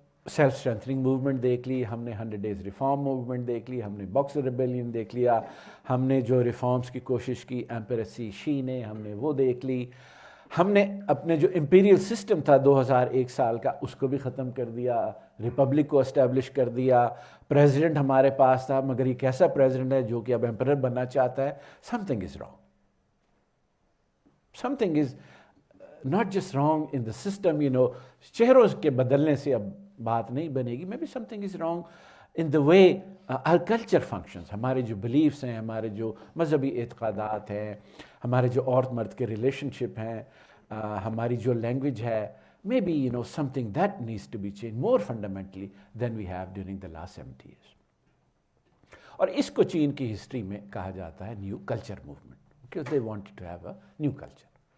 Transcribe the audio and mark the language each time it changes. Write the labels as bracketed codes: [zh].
[ur] Self اسٹرینتھننگ movement دیکھ لی، ہم نے 100 ڈیز ریفارم موومنٹ دیکھ لی، ہم نے باکسر ریبیلین دیکھ لیا، ہم نے جو ریفارمز کی کوشش کی ایمپیرسی شی نے، ہم نے وہ دیکھ لی، ہم نے اپنے جو امپیریل سسٹم تھا 2001 سال کا اس کو بھی ختم کر دیا، ریپبلک کو اسٹیبلش کر دیا، پریزیڈنٹ ہمارے پاس تھا مگر یہ کیسا پریزیڈنٹ ہے جو کہ اب ایمپرر بننا چاہتا ہے. [en] Something is wrong. Something is not just wrong in the system, [ur] چہروں کے بدلنے سے اب بات نہیں بنے گی. [en] maybe something is wrong in the way our culture functions. [ur] ہمارے جو beliefs ہیں، ہمارے جو مذہبی اعتقادات ہیں، ہمارے جو عورت مرد کے ریلیشن شپ ہیں، ہماری جو لینگویج ہے، [en] maybe something that needs to be changed more fundamentally than we have during the last 70 years. [ur] اور اس کو چین کی ہسٹری میں کہا جاتا ہے new culture movement, [en] because they wanted to have a new culture.